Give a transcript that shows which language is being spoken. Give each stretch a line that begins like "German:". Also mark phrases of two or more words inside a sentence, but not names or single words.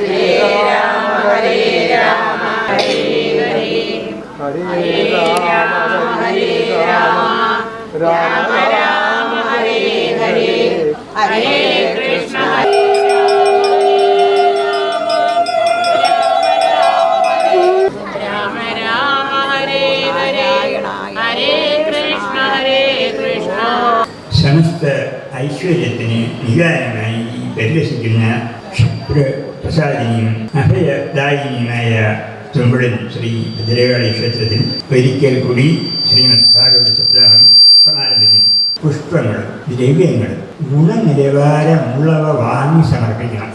Sanskrit: हरे राम हरे राम हरे हरे हरे राम हरे राम राम राम हरे हरे हरे कृष्ण हरे राम राम हरे हरे हरे कृष्ण हरे कृष्ण.
Malayalam: സമസ്ത ഐശ്വര്യത്തിന് നിദാനമായി പരിലസിക്കുന്ന ക്ഷുപ്രപ്രസാദിനിയും അഭയദായിനിയുമായ തുമ്പിളിൽ ശ്രീ ഭദ്രകാളി ക്ഷേത്രത്തിൽ ഒരിക്കൽ കൂടി ശ്രീമദ് ഭാഗവത സപ്താഹം സമാരംഭിക്കുന്നു. പുഷ്പങ്ങൾ, ദ്രവ്യങ്ങൾ ഗുണനിലവാരമുള്ളവ വാങ്ങി സമർപ്പിക്കണം.